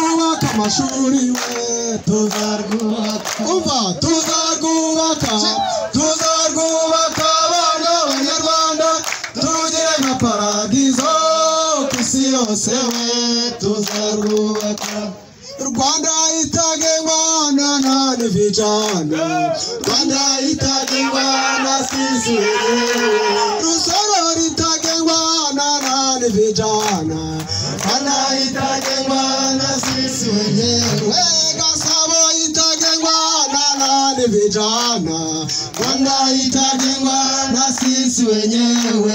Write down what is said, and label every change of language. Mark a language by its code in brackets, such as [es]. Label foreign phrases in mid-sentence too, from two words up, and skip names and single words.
[rw] amashuri we tuzarwubaka abana b'Abanyarwanda turugire nka paradizo ku isi yose we tuzarwubaka. Rwanda itagengwa na [sw] nani vijana, [rw] Rwanda itagengwa na [sw] sisi wenyewe. [rw] Rusoro itagengwa na [sw] nani vijana, [rw] Rwanda itagengwa na [sw] sisi wenyewe. [rw] Gasabo itagengwa na [sw] nani vijana, [rw] Rwanda itagengwa na [sw] sisi wenyewe.